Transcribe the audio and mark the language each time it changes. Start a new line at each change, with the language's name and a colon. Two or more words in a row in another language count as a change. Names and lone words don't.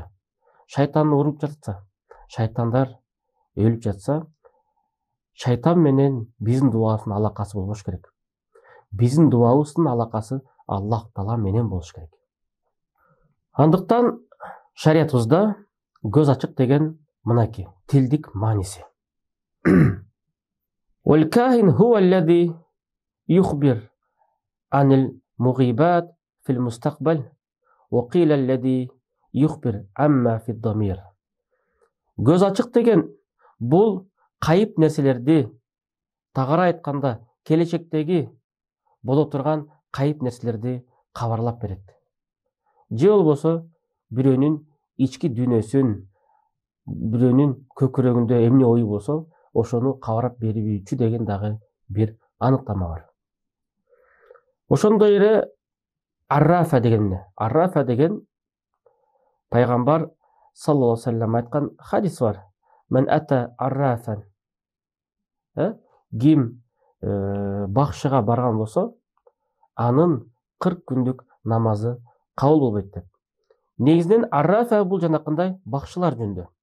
Kyrgyz: Шайтанды уруп жатса, шайтандар өлүп жатса, шайтан менен биздин дубабыздын алакасы болбош керек. Биздин дубабыздын алакасы Аллах Таала менен болуш керек. Андыктан шариятыбызда көз ачык деген мынакей тилдик мааниси.
Arabic: والكاهن هو الذي يخبر عن المغيبات في المستقبل وقيل الذي يخبر عما في الضمير.
Kyrgyz: Көз ачык деген бул кайып нерселерди, тагыра айтканда келечектеги боло турган кайып нерселерди кабарлап берет. Же болбосо бирөөнүн ички дүйнөсүн, бирөөнүн көкүрөгүндө эмне ою болсо, ошону кабарап берүүчү деген дагы бир аныктама бар. Ошондой эле аррафа деген. Аррафа деген пайгамбар
Arabic: صلى الله عليه وسلم
Kyrgyz: айткан хадис бар.
Arabic: من أتى عرافا.
Kyrgyz: Ким бакшыга барган болсо, анын 40 күндүк намазы кабыл болбойт деп. Негизинен аррафа бул жанакындай бакшылар жөнүндө.